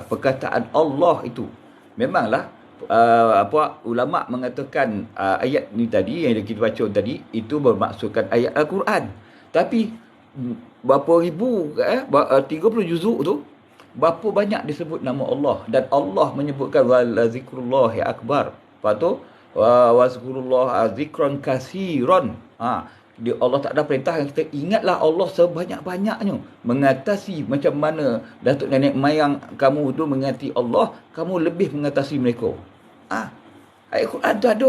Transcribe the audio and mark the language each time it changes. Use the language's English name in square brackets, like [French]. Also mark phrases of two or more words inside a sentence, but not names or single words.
[Malay] Perkataan Allah itu memanglah ulama mengatakan ayat ni tadi yang kita baca tadi itu bermaksudkan ayat Al-Quran. Tapi berapa ribu 30 juzuk tu, berapa banyak disebut nama Allah, dan Allah menyebutkan [Arabic] ولذكر الله أكبر. [Malay] Lepas tu [Arabic] واذكروا الله ذكرا كثيرا. [Malay] Allah tak ada perintah yang kita ingatlah Allah sebanyak-banyaknya. Mengatasi macam mana datuk nenek mayang kamu tu mengingati Allah, kamu lebih mengatasi mereka. Ayat Quran tu ada.